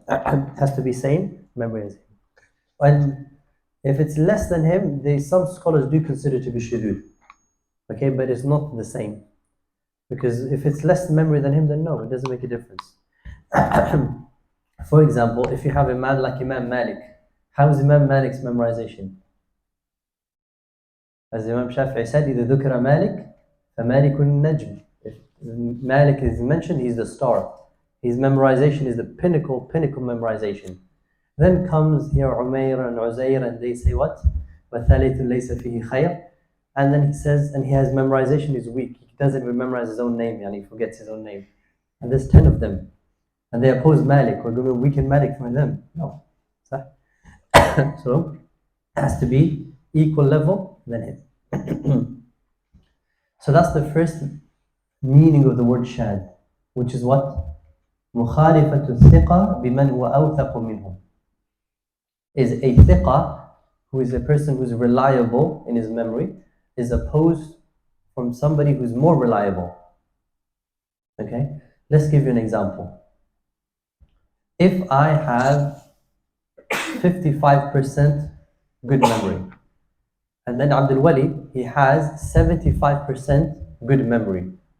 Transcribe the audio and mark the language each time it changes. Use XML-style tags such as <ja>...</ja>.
<en>It has to be same memory as him. And if it's less than him, some scholars do consider it to be shudud. Okay, but it's not the same. Because if it's less memory than him, then no, it doesn't make a difference. For example, if you have a man like Imam Malik, how is Imam Malik's memorization? As Imam Shafi'i said,</en> <ar>إِذَا ذُكْرَ مَالِك فَمَالِكٌ النَّجْمِ.</ar> <en>If Malik is mentioned, he's the star. His memorization is the pinnacle memorization. Then comes here Umayr and Uzair, and they say what?</en> <ar>وَثَالِثٌ لَيْسَ فِيهِ خَيْرٌ.</ar> <en>And then he says, and he has memorization is weak. He doesn't even memorize his own name, and he forgets his own name. And there's 10 of them. And they oppose Malik. We're going to weaken Malik from them. No. So it has to be equal level than him. So that's the first meaning of the word shad, which is what?</en> <ar>مخالفة الثقة بمن هو أوثق منه.</ar> <en>Is a thiqa, who is a person who's reliable in his memory, is opposed from somebody who's more reliable. Okay? Let's give you an example. If I have 55% good memory, and then Abdul Wali, he has 75% good memory.</en>